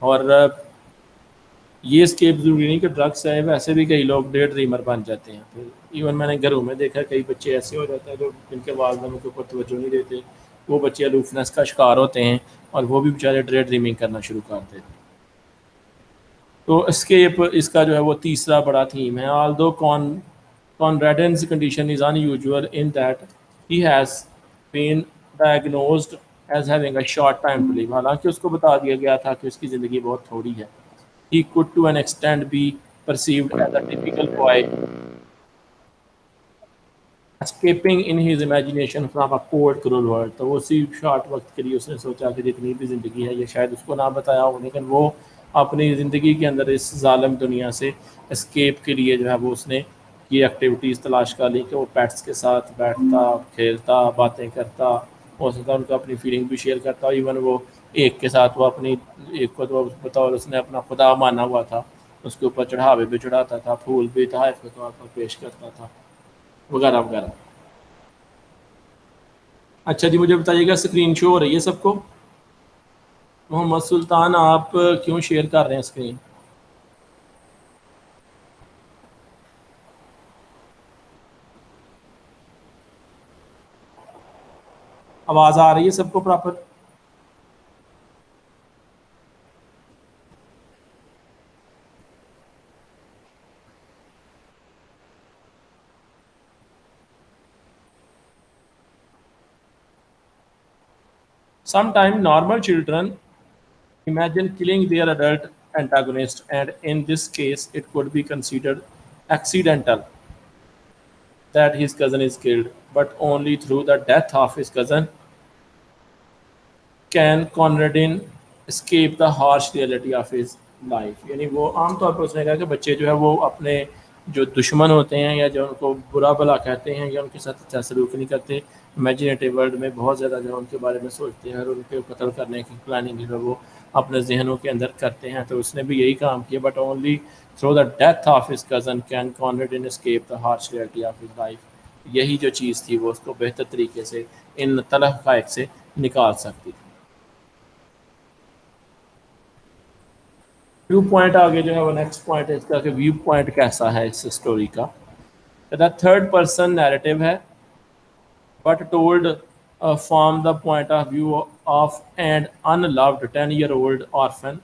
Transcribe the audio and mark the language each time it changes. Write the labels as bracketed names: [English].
[Urdu] اور یہ اسکیپ ضروری نہیں کہ ڈرگس ہے, ویسے بھی کئی لوگ ڈے ڈریمر بن جاتے ہیں. پھر ایون میں نے گھروں میں دیکھا کئی بچے ایسے ہو جاتے ہیں جو جن کے والدین کے اوپر توجہ نہیں دیتے, وہ بچے الوفنس کا شکار ہوتے ہیں اور وہ بھی بیچارے ڈے ڈریمنگ کرنا شروع کر دیتے ہیں. تو اسکیپ اس کا جو ہے وہ تیسرا بڑا تھیم ہے. آلدو [English] Conradin's condition is unusual in that he has been diagnosed as having a short time to live. [Urdu] حالانکہ اس کو بتا دیا گیا تھا کہ اس کی زندگی بہت تھوڑی ہے. [English] He could to an extent be perceived as a typical boy escaping in his imagination from a cold cruel world. [Urdu] تو اسی شارٹ وقت کے لیے اس نے سوچا کہ جتنی بھی زندگی ہے یہ شاید اس کو نہ بتایا ہو، لیکن وہ اپنی زندگی کے اندر اس ظالم دنیا سے اسکیپ کے لیے جو ہے وہ اس نے یہ ایکٹیویٹیز تلاش کر لی کہ وہ پیٹس کے ساتھ بیٹھتا، کھیلتا، باتیں کرتا، ہو سکتا ان کا اپنی فیلنگ بھی شیئر کرتا. ایون وہ ایک کے ساتھ وہ اپنی ایک کو تو بطور اس نے اپنا خدا مانا ہوا تھا، اس کے اوپر چڑھاوے بھی چڑھاتا تھا، پھول بھی تحائف کے طور پر پیش کرتا تھا، وغیرہ وغیرہ. اچھا جی، مجھے بتائیے گا اسکرین شو ہو رہی ہے سب کو؟ محمد سلطان آپ کیوں شیئر کر رہے ہیں اسکرین؟ آواز آ رہی ہے سب کو proper? [English] Sometimes normal children imagine killing their adult antagonist, and in this case, it could be considered accidental that his cousin is killed, but only through the death of his cousin can Conradin escape the harsh reality of his life. [Urdu] یعنی وہ عام طور پر اس نے کہا کہ بچے جو ہے وہ اپنے جو دشمن ہوتے ہیں یا جو ان کو برا بھلا کہتے ہیں یا ان کے ساتھ اچھا سلوک نہیں کرتے، امیجنیٹو ورلڈ میں بہت زیادہ جو ان کے بارے میں سوچتے ہیں اور ان کے قتل کرنے کی پلاننگ جو ہے وہ اپنے ذہنوں کے اندر کرتے ہیں. تو اس نے بھی یہی کام کیا. [English] But only through the death of his cousin can Conradin escape the harsh reality of his life. [Urdu] یہی جو چیز تھی وہ اس کو بہتر طریقے سے ان تلخ حقائق سے نکال سکتی تھی. ویو پوائنٹ آگے جو ہے وہ نیکسٹ پوائنٹ ہے اس کا کہ ویو پوائنٹ کیسا ہے اس اسٹوری کا. [English] The third person narrative ہے but told from the point of view of an unloved 10-year-old orphan.